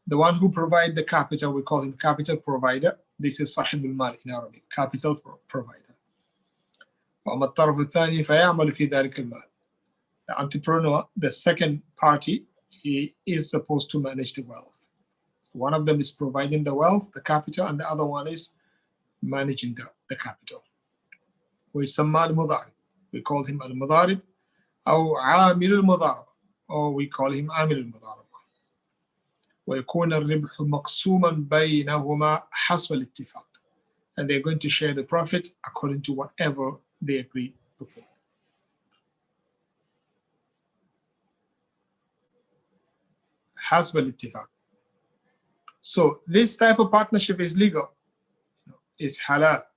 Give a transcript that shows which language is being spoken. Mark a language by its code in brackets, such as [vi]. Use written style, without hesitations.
[en] The one who provides the capital, we call him capital provider. This is صاحب المال in Arabic, capital provider. [ar] وأما الطرف الثاني فيعمل في ذلك المال. [en] The entrepreneur, the second party, he is supposed to manage the wealth. So one of them is providing the wealth, the capital, and the other one is managing the capital. [ar] ويسمى المضارب. [en] We call him [ar] المضارب أو عامل المضاربة, [en] or we call him عامل المضاربة. [ar] ويكون الربح مقسوما بينهما حسب الاتفاق. [en] And they're going to share the profit according to whatever they agree upon. [ar] حسب الاتفاق. [en] So this type of partnership is legal. It's halal.